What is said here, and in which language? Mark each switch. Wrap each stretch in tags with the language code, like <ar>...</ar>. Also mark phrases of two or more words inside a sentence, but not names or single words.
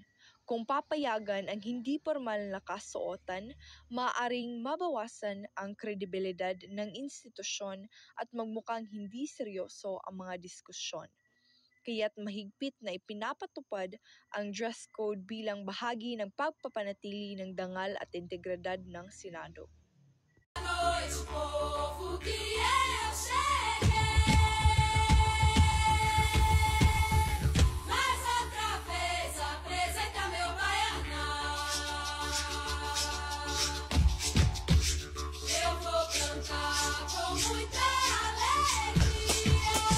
<tl>Kung papayagan ang hindi formal na kasuotan, maaaring mabawasan ang kredibilidad ng institusyon at magmukhang hindi seryoso ang mga diskusyon. Kaya't mahigpit na ipinapatupad ang</tl> <en>dress code</en> <tl>bilang bahagi ng pagpapanatili ng dangal at integridad ng Senado.</tl> <pt>Noite, povo, que eu cheguei. Mais outra vez apresenta meu baianão. Eu vou cantar com muita alegria.</pt>